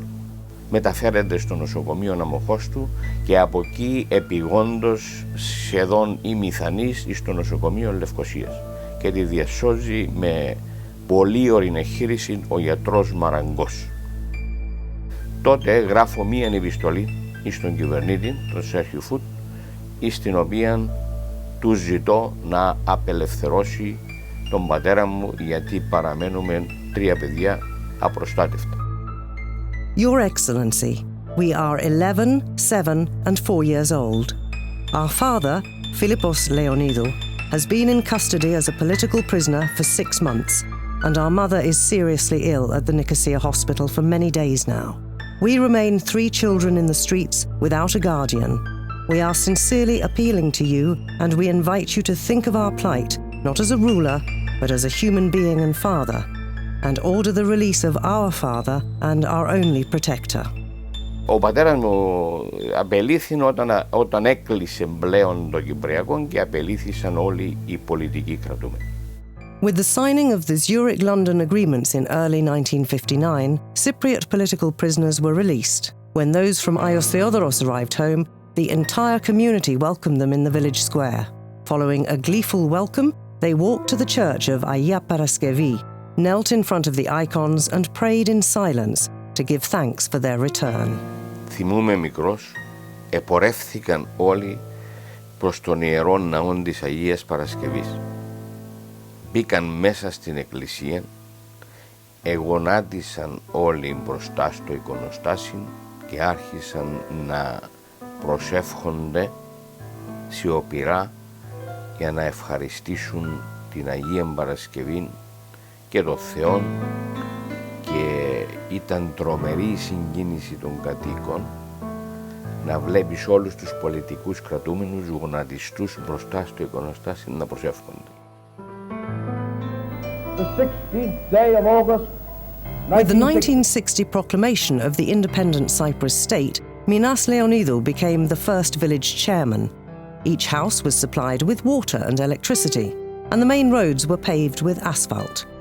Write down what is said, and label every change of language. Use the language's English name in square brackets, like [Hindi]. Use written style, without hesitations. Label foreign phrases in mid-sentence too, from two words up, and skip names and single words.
[Greek] Μεταφέρεται στο νοσοκομείο Αμοχώστου και από εκεί επειγόντως σχεδόν ημιθανής στο νοσοκομείο Λευκωσίας και τη διασώζει με πολύ ορεινεχείριση ο γιατρός Μαραγκός. Τότε γράφω μία επιστολή στον κυβερνήτη, τον Σέρχιου Φουτ, στην οποία του ζητώ να απελευθερώσει τον πατέρα μου, γιατί παραμένουμε 3 παιδιά απροστάτευτα. [English] Your Excellency, we are 11, 7 and 4 years old. Our father, Philippos Leonidou, has been in custody as a political prisoner for 6 months, and our mother is seriously ill at the Nicosia hospital for many days now. We remain 3 children in the streets without a guardian. We are sincerely appealing to you, and we invite you to think of our plight, not as a ruler, but as a human being and father. and order the release of our father and our only protector. [Greek] Ο πατέρας μου απελήθη όταν έκλεισε πλέον το Κυπριακό και απελήθησαν όλοι οι πολιτικοί κρατούμενοι. [English] With the signing of the Zurich-London agreements in early 1959, Cypriot political prisoners were released. When those from Ayios Theodoros arrived home, the entire community welcomed them in the village square. Following a gleeful welcome, they walked to the church of Ayia Paraskevi, knelt in front of the icons and prayed in silence to give thanks for their return. [Greek] Θυμούμαι μικρός, επορεύθηκαν όλοι προς τον ιερό ναό της Αγίας Παρασκευής. Μπήκαν μέσα στην εκκλησία, εγωνάτισαν όλοι μπροστά στο εικονοστάσι και άρχισαν να προσεύχονται σιωπηρά για να ευχαριστήσουν την Αγία Παρασκευή και τον Θεό, και ήταν τρομερή η συγκίνηση των κατοίκων να βλέπεις όλους τους πολιτικούς κρατούμενους γονατιστούς μπροστά στο εικονοστάσι να προσεύχονται. [English] With the 1960 proclamation of the independent Cyprus state, Leonidas Leonidou became the first village chairman. Each house was supplied with water and electricity, and the main roads were paved with asphalt.